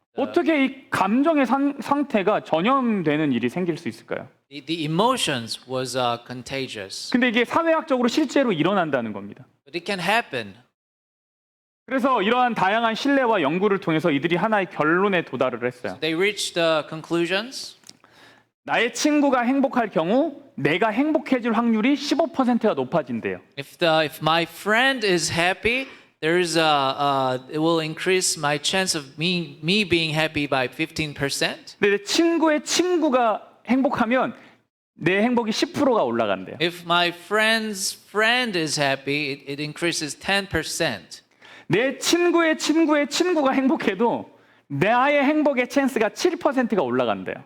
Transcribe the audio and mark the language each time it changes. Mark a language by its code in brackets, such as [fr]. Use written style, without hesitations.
[ko] 어떻게 이 감정의 상태가 전염되는 일이 생길 수 있을까요? [en] The emotions was contagious. [ko] 근데 이게 사회학적으로 실제로 일어난다는 겁니다. [en] But it can happen. [ko] 그래서 이러한 다양한 신뢰와 연구를 통해서 이들이 하나의 결론에 도달을 했어요. [en] They reached the conclusions. [ko] 나의 친구가 행복할 경우 내가 행복해질 확률이 15%가 높아진대요. [en] If my friend is happy, it will increase my chance of me being happy by 15%. [ko] 근데 내 친구의 친구가 행복하면 내 행복이 10%가 올라간대요. [en] If my friend's friend is happy, it increases 10%. [ko] 내 친구의 친구의 친구가 행복해도 나의 행복의 찬스가 7%가 올라간대요.